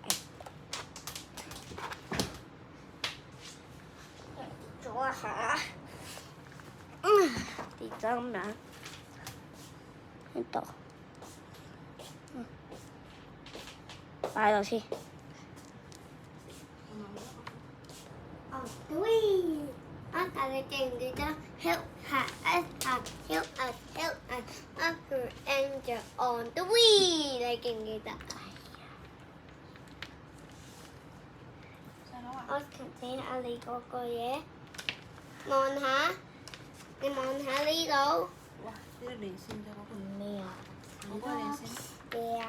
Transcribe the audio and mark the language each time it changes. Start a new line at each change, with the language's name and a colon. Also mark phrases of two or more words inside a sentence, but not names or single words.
Cantonese: 咗一下，跌咗咁樣，呢度，擺落先。哦，對。但你記唔記得
English: help us Uncle Angel on the way？
Cantonese: 你記唔記得？細佬啊！我睇下你嗰個嘢，望下，你望下呢度。哇！呢個連線咗嗰個咩啊？嗰個連線。嘢啊！